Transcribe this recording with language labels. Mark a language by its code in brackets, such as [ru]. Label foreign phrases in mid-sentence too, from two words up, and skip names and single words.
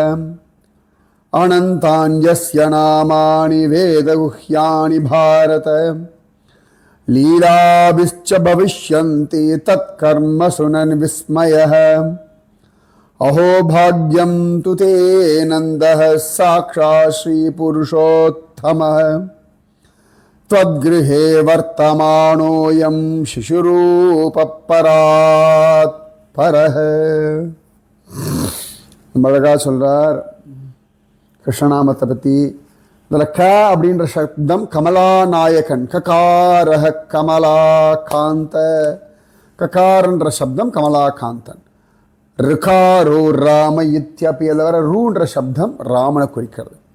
[sa] अनन्तान्यस्य नामानि वेदगुह्यानि भारत लीलाभिश्च भविष्यन्ति तत्कर्मसु न विस्मयः अहो भाग्यं तु ते नन्दः साक्षात् श्रीपुरुषोत्तमः त्वद्गृहे वर्तमानोऽयं शिशुरूपपरात् परः. [ta] அழகா சொல்றார் கிருஷ்ணநாமத்தை பற்றி. இதில் க அப்படின்ற சப்தம் கமலாநாயகன், [sa] ककारः कमलाकान्त, [ta] ககாரன்ற சப்தம் கமலாகாந்தன். [sa] रुकारो राम इत्यपि, [ta] அதில் வர ரூன்ற சப்தம் ராமனை குறிக்கிறது.